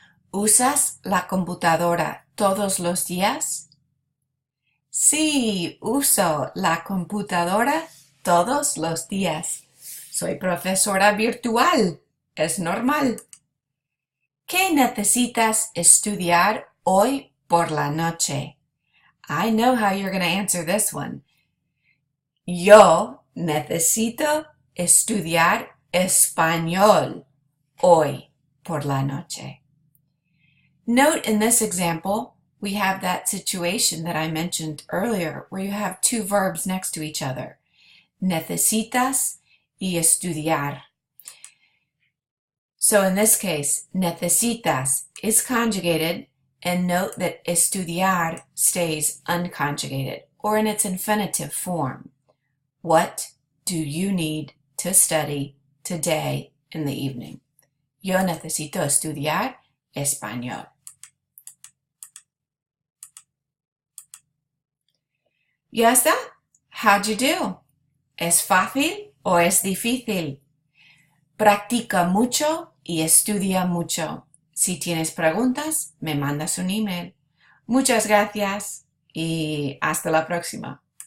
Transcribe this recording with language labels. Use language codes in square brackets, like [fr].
[es] ¿Usas la computadora todos los días? Sí, uso la computadora todos los días. Soy profesora virtual. Es normal. ¿Qué necesitas estudiar hoy por la noche? [en] I know how you're going to answer this one. [es] Yo necesito estudiar español hoy por la noche. [en] Note in this example, we have that situation that I mentioned earlier where you have two verbs next to each other. [es] Necesitas y estudiar. [en] So in this case, necesitas is conjugated, and note that estudiar stays unconjugated or in its infinitive form. What do you need to study today in the evening? [es] Yo necesito estudiar español. ¿Ya está? [en] How'd you do? [es] ¿Es fácil o es difícil? Practica mucho y estudia mucho. Si tienes preguntas, me mandas un email. Muchas gracias y hasta la próxima.